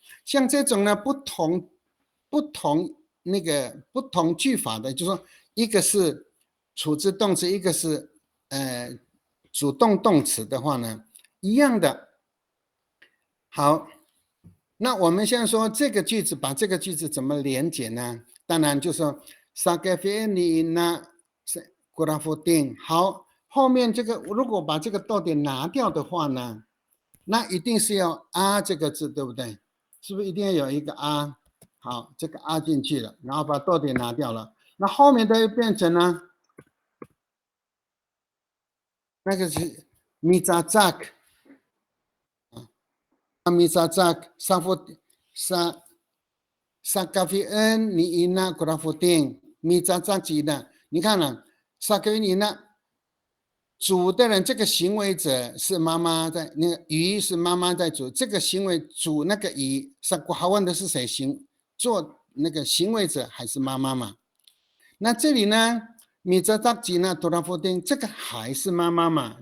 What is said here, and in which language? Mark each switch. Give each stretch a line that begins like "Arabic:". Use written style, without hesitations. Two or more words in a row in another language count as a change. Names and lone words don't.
Chinese: 像这种呢，不同句法的，就是说一个是处置动词，一个是主动动词的话呢，一样的。好。那我们现在说这个句子，把这个句子怎么连结呢？当然就是说
Amis: sakafeni na gurafutin。
Chinese: 好，后面这个如果把这个逗点拿掉的话呢，那一定是要啊这个字，对不对？是不是一定要有一个啊？好，这个啊进去了，然后把逗点拿掉了，那后面的又变成呢，那个是
Amis: mizazak。mizazak sakafin ni ina gurafutin mizazak jina。
Chinese: 你看了
Amis: sakafin ni ina
Chinese: 煮的人，这个行为者是妈妈在，那个鱼是妈妈在煮，这个行为煮那个鱼，还问的是谁做那个行为者还是妈妈嘛？那这里呢，米扎扎吉呢，多拉夫丁，这个还是妈妈嘛？